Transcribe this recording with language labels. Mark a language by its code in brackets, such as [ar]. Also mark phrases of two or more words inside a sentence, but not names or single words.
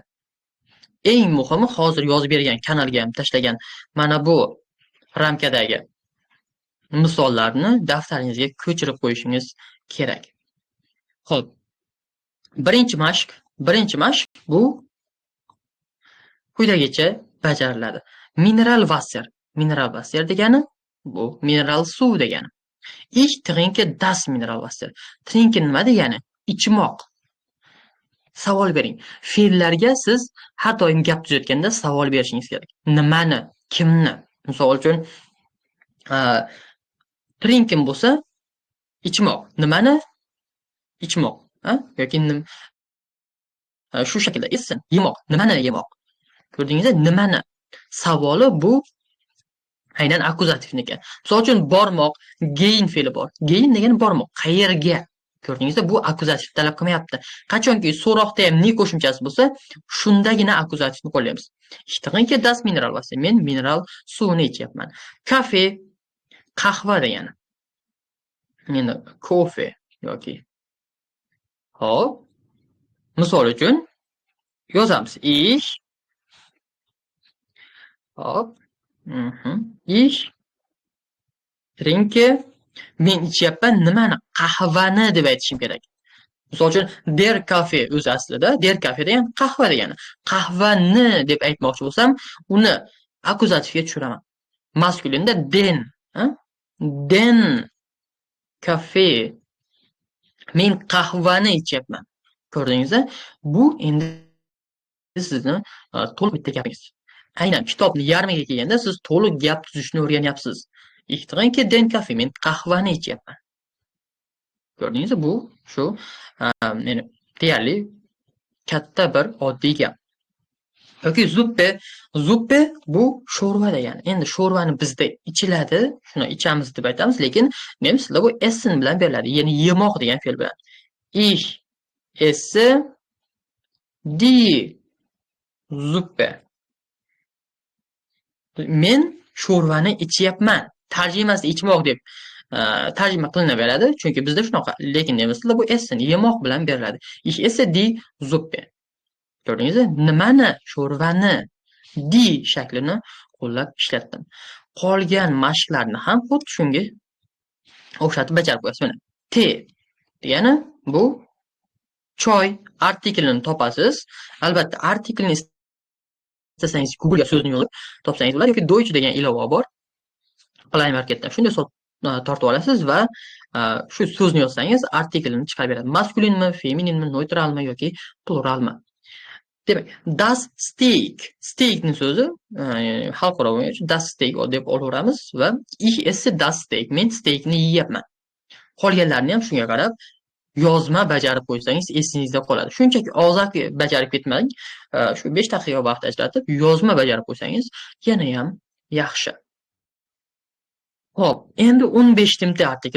[uz] Eng muhimi hozir yozib bergan kanalga ham tashlagan mana bu ramkadagi misollarni daftaringizga ko'chirib qo'yishingiz kerak. Xo'p. Birinchi mashq bu quyidagicha bajariladi. [de] Mineral Wasser [uz] degani bu mineral suv degani. [de] Ich trinke das Mineralwasser. [uz] Trinken nima degani? Ichmoq. Savol bering. Fe'llarga siz har doim gap tuzayotganda savol berishingiz kerak. Nimani, kimni? Misol uchun trinken bo'lsa ichmoq. Nimani? Ichmoq, yoki shu shaklda esin, yemoq. Nimani yemoq? Ko'rdingizmi? Nimani? Savoli bu aynan akuzativniki. Misol uchun bormoq, gehen fe'li bor. Gehen degani bormoq. Qayerga? Ko'rdingizmi? Bu akuzativ talab qilmayapti. Qachonki so'roqda ham ne qo'shimchasi bo'lsa, shundagina akuzativni qo'llaymiz. [de] Ich trinke das Mineralwasser. [uz] Men mineral suvni ichyapman. Kafe, qahva degani. Endi kofe yoki hop. Misol uchun yozamiz. Ich hop. [de] Ich trinke, [uz] men ichyapman nimani? Qahvani deb aytishim kerak. Misol uchun [de] der kafe [uz] o'zi aslida [de] der kafe [uz] degan qahva degani. Qahvani deb aytmoqchi bo'lsam, uni akuzativga tushiraman. Maskulinda [de] den, den kafe. [uz] Men qahvani ichyapman. Ko'rdingizmi? Bu endi sizni to'liq bitta gapingiz. Aynan kitobni yarmiga kelganda siz to'liq gap tuzishni o'rganyapsiz. [de] Ich trinke den Kaffee, [uz] men qahvani ichyapman. Ko'rdingizmi? Bu shu ya'ni deyarli katta bir oddiy gap. Yoki zuppe bu sho'rva degani. Endi sho'rvani bizda ichiladi, shuni ichamiz deb aytamiz, lekin nemislarda bu essen bilan beriladi, ya'ni yemoq degan fe'l bilan. [de] Ich esse die Suppe. [uz] Men sho'rvani ichyapman. Tarjimasi ichmoq deb tarjima qilinaveradi, chunki bizda shunaqa. Lekin nemislarda bu essen yemoq bilan beriladi. [de] Ich esse die Suppe. [uz] Ko'rdingizmi? Nimani? Sho'rvani. Die shaklini qo'llab ishlatdim. Qolgan mashqlarni ham xuddi shunga o'xshatib bajarib qo'yasiz. Mana te degani bu choy artiklini topasiz. Albatta artiklni istasangiz Google ga so'zni yozib topsangiz bo'ladi yoki Deutsch degan ilova bor. Play Marketdan shunday tortib olasiz va shu so'zni yozsangiz artiklini chiqarib beradi. Maskulinmi, femininmi, neutralmi yoki pluralmi? Demak, [de] das steakning [uz] so'zi xalqaro bo'yicha [de] das steak [uz] deb olaveramiz va [de] ich esse das steak. [uz] Men steakni yeyapman. Qolganlarni ham shunga qarab yozma bajarib qo'ysangiz esingizda qoladi. Shunchaki og'zaki bajarib ketmang. Shu 5 daqiqa vaqt ajratib yozma bajarib qo'ysangiz yana ham yaxshi. Xo'p, endi 15-timta artikel.